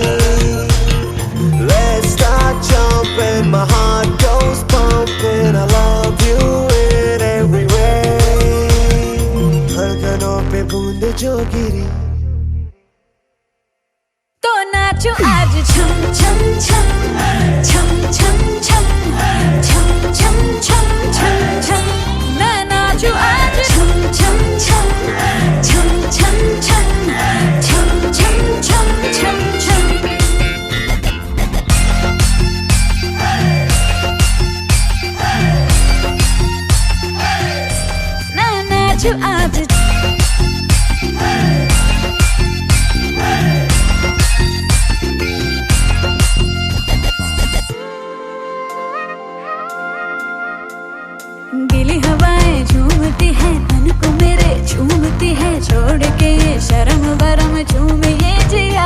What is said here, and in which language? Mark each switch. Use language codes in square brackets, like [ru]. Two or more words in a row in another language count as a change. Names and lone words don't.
[en] Let's start jumping, my heart goes pumping. I love you in every way. [hi] धड़कनों पे बूंद जो गिरी, तो नाचो आज छम छम छम छम छम छम छम छम छम छम छम। मैं नाचो आज छम छम छम छम छम छम छम छम छम छम छम। मैं नाचो आज गीली हवाएं झूमती है, तन को मेरे झूमती है, छोड़ के ये शर्म वरम झूम ये जिया।